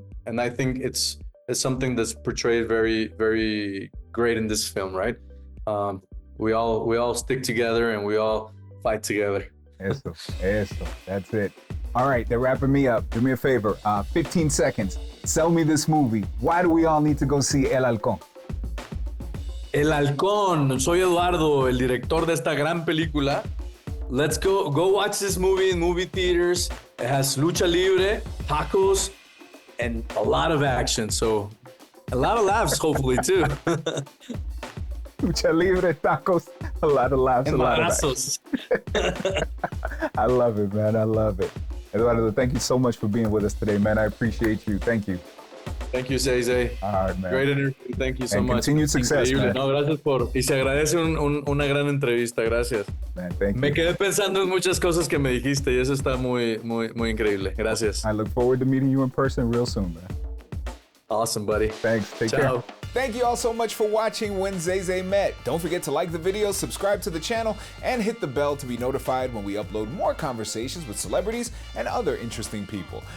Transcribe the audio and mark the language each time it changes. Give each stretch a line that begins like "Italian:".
English: And I think it's something that's portrayed very, very great in this film, right? We all stick together, and we all fight together. Eso. That's it. All right, they're wrapping me up. Do me a favor, 15 seconds. Sell me this movie. Why do we all need to go see El Alcón? El Alcón.
Spanish: Soy Eduardo, el director de esta gran película.
English: Let's go watch this movie in movie theaters. It has lucha libre, tacos, and a lot of action. So a lot of laughs, hopefully, too. Lucha libre, tacos, a lot of laughs, a lot of action. I love it, man. I love it. Eduardo, thank you so much for being with us today, man. I appreciate you. Thank you. Thank you, Zay Zay. All right, man. Great interview. Thank you so much. Continued success,
Spanish: Increíble. No, gracias y se agradece una gran entrevista. Gracias.
English: Man, thank you.
Spanish: Me quedé pensando en muchas cosas que me dijiste y eso está muy, muy, muy increíble. Gracias.
English: I look forward to meeting you in person real soon, man. Awesome, buddy. Thanks. Take Ciao. care. Thank you all so much for watching When Zay Zay Met. Don't forget to like the video, subscribe to the channel, and hit the bell to be notified when we upload more conversations with celebrities and other interesting people.